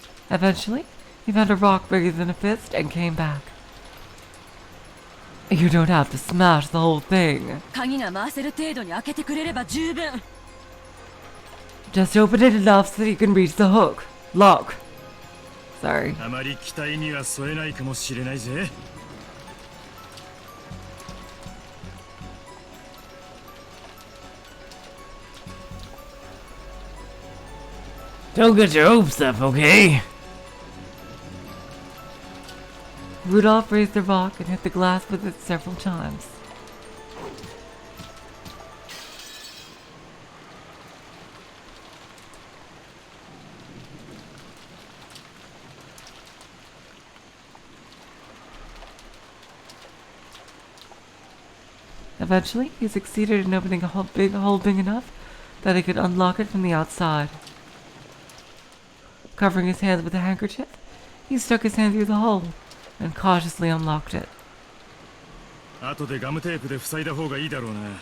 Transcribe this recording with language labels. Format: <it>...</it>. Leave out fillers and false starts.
<en>Eventually, he found a rock bigger than a fist and came back. You don't have to smash the whole thing.</en> <ja>鍵が回せる程度に開けてくれれば十分。</ja> <en>Just open it enough so that you can reach the hook. Lock. Sorry.</en> <ja>あまり期待には添えないかもしれないぜ。</ja> <en>Don't get your hopes up, okay? Rudolph raised the rock and hit the glass with it several times. Eventually, he succeeded in opening a big hole big enough that he could unlock it from the outside. Covering his hands with a handkerchief, he stuck his hand through the hole and cautiously unlocked it.</en> <ja>後でガムテープで塞いだ方がいいだろうな。</ja>